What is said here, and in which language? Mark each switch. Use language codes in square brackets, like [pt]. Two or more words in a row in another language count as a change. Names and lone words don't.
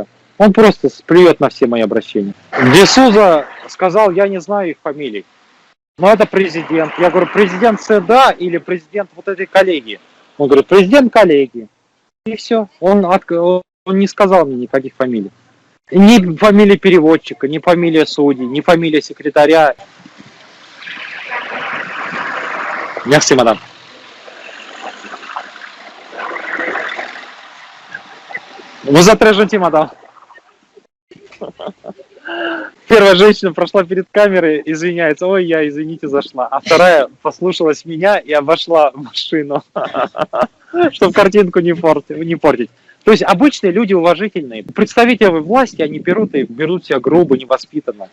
[ru] Он просто плюет на все мои обращения. Дисуза сказал, я не знаю их фамилий. Но это президент. Я говорю, президент СДА или президент вот этой коллегии? Он говорит, президент коллегии. И все. Он не сказал мне никаких фамилий. Ни фамилии переводчика, ни фамилия судьи, ни фамилия секретаря. [fr] Merci, madame. Vous êtes très gentil, madame. [ru] Первая женщина прошла перед камерой, извиняется, ой, я, извините, зашла. А вторая послушалась меня и обошла машину, чтобы картинку не портить. То есть обычные люди уважительные. Представители власти, они берут себя грубо, невоспитанно.